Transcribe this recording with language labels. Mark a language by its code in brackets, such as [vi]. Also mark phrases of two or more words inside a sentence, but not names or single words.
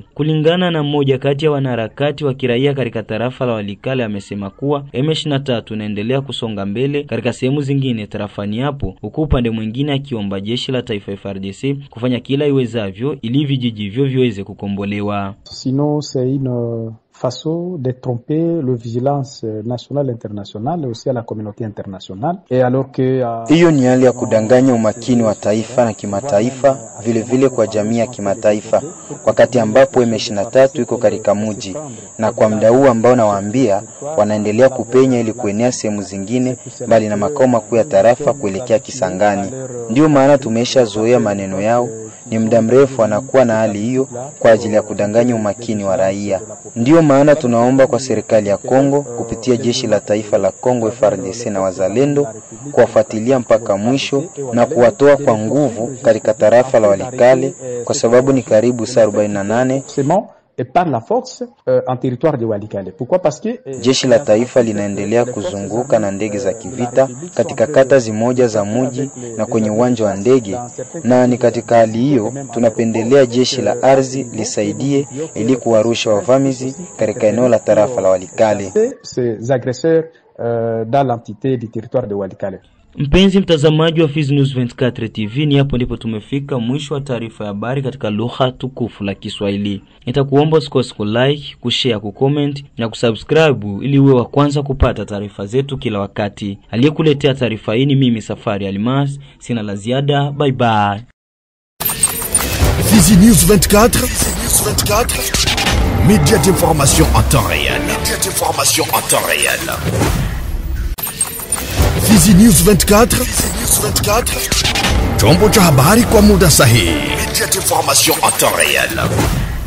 [sw] Kulingana na mmoja kati ya wanaharakati wa kiraia katika tarafa la Walikale, amesema kuwa M23 unaendelea kusonga mbele katika sehemu zingine tarafani hapo, huku upande mwingine akiomba jeshi la taifa FARDC kufanya kila iwezavyo ili vijiji hivyo viweze kukombolewa. [fr] Sinon c'est une façon de tromper le vigilance nationale internationale et aussi à la communauté internationale, et alors que [sw] hiyo ni hali ya kudanganya umakini wa taifa na kimataifa, vile kwa jamii ya kimataifa, wakati ambapo M23 iko katika mji, na kwa muda huu ambao nawaambia wanaendelea kupenya ili kuenea sehemu zingine bali na makao makuu ya tarafa kuelekea Kisangani. Ndio maana tumeshazoea maneno yao, ni muda mrefu anakuwa na hali hiyo kwa ajili ya kudanganya umakini wa raia. Ndio maana tunaomba kwa serikali ya Kongo kupitia jeshi la taifa la Kongo FARDC na wazalendo kuwafuatilia mpaka mwisho na kuwatoa kwa nguvu katika tarafa la Walikale, kwa sababu ni karibu saa 48 [fr] et par la force en territoire de Walikale. Pourquoi? Parce que [sw] jeshi la taifa linaendelea kuzunguka na ndege za kivita katika kata zimoja za mji na kwenye uwanja wa ndege, na ni katika hali hiyo tunapendelea jeshi la ardhi lisaidie ili kuwarusha wavamizi katika eneo la tarafa la Walikale. [fr] Ces agresseurs dans l'entité du territoire de Walikale. [sw] Mpenzi mtazamaji wa Fizi News 24 TV, ni hapo ndipo tumefika mwisho wa taarifa ya habari katika lugha tukufu la Kiswahili. Nitakuomba usikose ku like, kushare, kucomment na kusubscribe ili uwe wa kwanza kupata taarifa zetu kila wakati. Aliyekuletea taarifa hii ni mimi Safari Almas. Sina la ziada. [en] Bye bye. [sw] Fizi News 24, [fr] média d'information en temps réel. [sw] Fizi News 24, chombo cha habari kwa muda sahihi. [fr] Média d'information en temps réel.